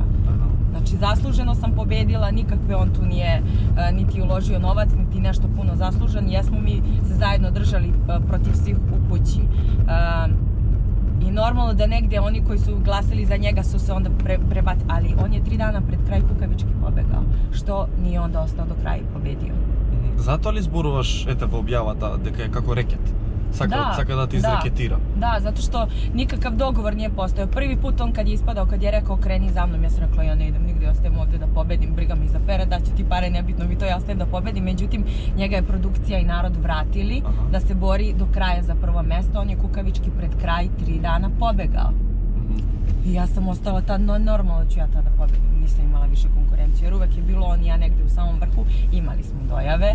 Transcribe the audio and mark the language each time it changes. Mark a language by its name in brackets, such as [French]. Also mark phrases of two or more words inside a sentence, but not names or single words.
[Serbian] Znači, zasluženo sam pobedila, nikakve on tu nije niti uložio novac, niti nešto puno zaslužen. Jesmo mi se zajedno držali protiv svih u kući. I normalno da negdje oni koji su glasili za njega su se onda prebacili, ali on je 3 dana pred kraj kukavički pobegao, što nije onda ostao do kraja i pobedio. [Macedonian] Затоа ли зборуваш ете во објавата дека е како рекет? Сака да те изрекетира. [Serbian] Da, zato što nikakav dogovor nije postojao. Prvi put on kad je ispadao, kad je rekao kreni za mnom, ja sam rekla ja ne idem nigdje, ostajem ovdje da pobedim, briga mi za pare, daću ti pare, nebitno mi to, ja ostajem da pobedim. Međutim, njega je produkcija i narod vratili da se bori do kraja za prvo mesto. On je kukavički pred kraj 3 dana pobegao. I ja sam ostala tad, normalno ću ja tada pobedim, nisam imala više konkurenciju, jer uvek je bilo on i ja negdje u samom vrhu, imali smo dojave.